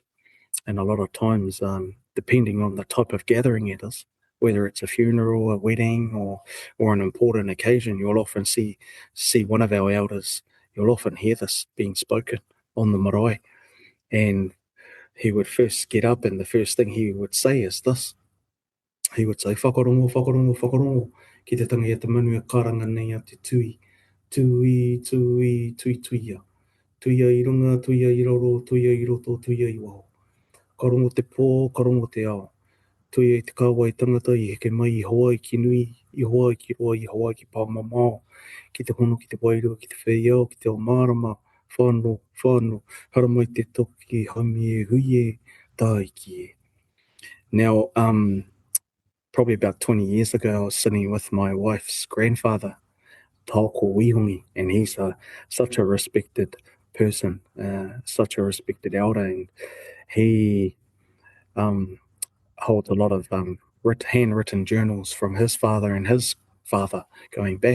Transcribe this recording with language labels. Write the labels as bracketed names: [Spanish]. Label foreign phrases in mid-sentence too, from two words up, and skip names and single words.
[English] And a lot of times, depending on the type of gathering it is, whether it's a funeral, a wedding, or an important occasion, you'll often see one of our elders. You'll often hear this being spoken on the marae, and he would first get up, and the first thing he would say is this: he would say, [Māori] whakarongo, whakarongo, whakarongo, ki te tanga e te manu e karanga nei a te tui, tui, tui, tui, tuia, tuia i runga, tuia i roro, tuia i roto, tuia i waho. Karongo te pō, karongo te ao. Tuia i te kāwai tangata i heke mai i Hawaii ki nui, i Hawaii ki roa, i Hawaii ki Pāmamao, ki te hono, ki te wairua, ki te whaiao, ki te o marama, whānau, whānau, haramai te toki, haumi e hui e, tāi ki e. [English] Now, probably about 20 years ago, I was sitting with my wife's grandfather, Taoko Wihongi, and he's such a respected person, such a respected elder, and he um, holds a lot of handwritten journals from his father and his father going back.